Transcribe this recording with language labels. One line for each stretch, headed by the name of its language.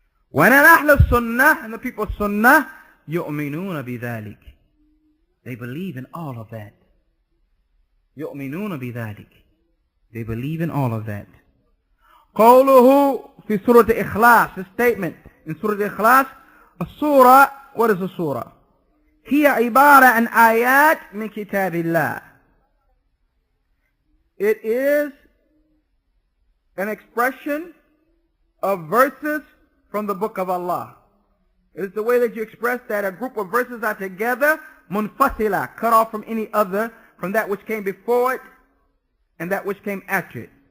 English: When Ahl Sunnah, and the people of Sunnah,
Arabic: يؤمنون بذلك,
English: they believe in all of that.
Arabic: يؤمنون بذلك,
English: they believe in all of that.
Arabic: قوله في سورة الإخلاص,
English: the statement in Surah Al-Ikhlas, a surah, what is a surah?
Arabic: هي عبارة عن آيات من كتاب الله.
English: It is an expression of verses from the book of Allah. It is the way that you express that a group of verses are together, munfasila, cut off from any other, from that which came before it and that which came after it.